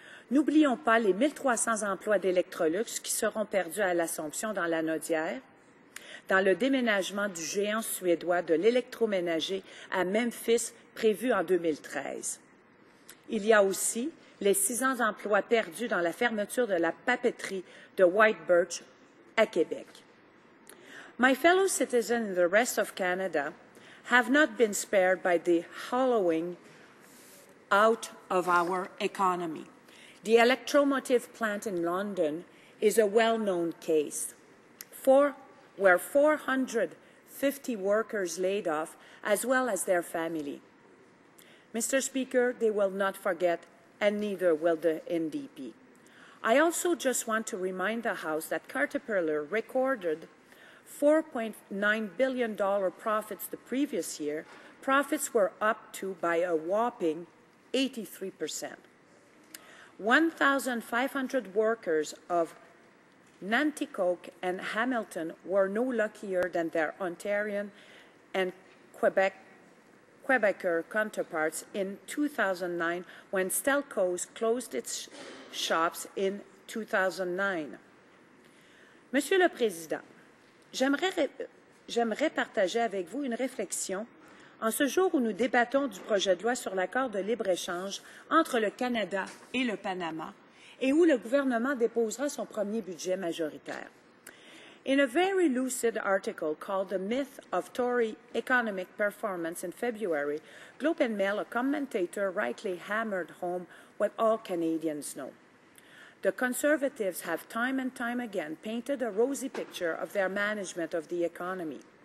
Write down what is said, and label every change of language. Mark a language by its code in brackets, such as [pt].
[fr] N'oublions pas les 1300 emplois d'Electrolux qui seront perdus à l'Assomption dans la Naudière, dans le déménagement du géant suédois de l'électroménager à Memphis prévu en 2013. Il y a aussi les 600 emplois perdus dans la fermeture de la papeterie de White Birch à Québec. [en] My fellow citizens in the rest of Canada have not been spared by the hollowing out of our economy. The electromotive plant in London is a well-known case, where 450 workers laid off, as well as their family. Mr. Speaker, they will not forget, and neither will the NDP. I also just want to remind the House that Caterpillar recorded $4.9 billion profits the previous year. Profits were up by a whopping 83%. 1,500 workers of Nanticoke and Hamilton were no luckier than their Ontarian and Quebecer counterparts in 2009 when Stelco's closed its shops in 2009. [fr] Monsieur le Président, j'aimerais partager avec vous une réflexion en ce jour où nous débattons du projet de loi sur l'accord de libre-échange entre le Canada et le Panama et où le gouvernement déposera son premier budget majoritaire. [en] In a very lucid article called The Myth of Tory Economic Performance in February, Globe and Mail, a commentator, rightly hammered home what all Canadians know. The Conservatives have time and time again painted a rosy picture of their management of the economy.